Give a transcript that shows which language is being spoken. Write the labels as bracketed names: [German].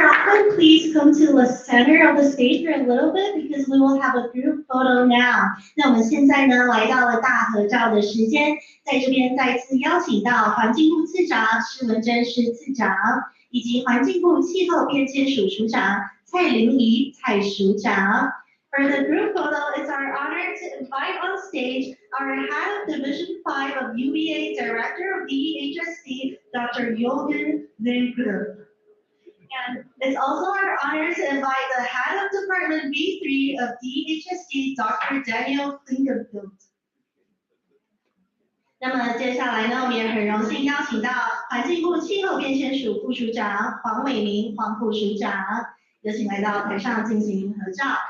[English] Rockman, please come to the center of the stage for a little bit because we will have a group photo now. [Chinese] 那我们现在呢来到了大合照的时间，在这边再次邀请到环境部次长施文珍施次长，以及环境部气候变迁署署长蔡玲仪蔡署长。 [English] For the group photo, it's our honor to invite on stage our head of Division 5 of UBA Director of DHSC, Dr. Jorgen Winkler. And it's also our honor to invite the head of Department B3 of DHSC, Dr. Daniel Klingenfeld. [Chinese] 那么接下来呢，我们也很荣幸邀请到环境部气候变迁署副署长黄伟明黄副署长，有请来到台上进行合照。